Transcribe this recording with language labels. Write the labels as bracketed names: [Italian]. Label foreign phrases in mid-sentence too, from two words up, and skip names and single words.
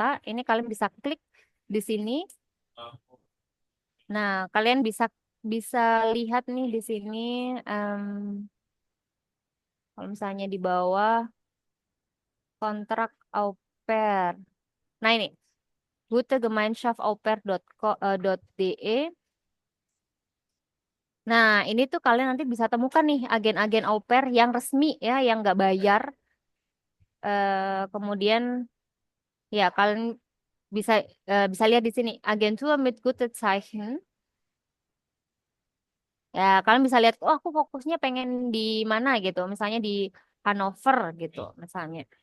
[Indonesian] Ini kalian bisa klik di sini. Nah, kalian bisa bisa lihat nih di sini, em, kalau misalnya di bawah kontrak au pair. Nah, ini gute-gemeinschaft-au-pair.de. Nah, ini tuh kalian nanti bisa temukan nih agen-agen au pair yang resmi ya, yang nggak bayar. Kemudian ya kalian bisa bisa lihat di sini [German] Agentur mit gute Zeichen. [Indonesian] Ya, kalian bisa lihat, oh aku fokusnya pengen di mana gitu, misalnya di Hanover gitu, misalnya.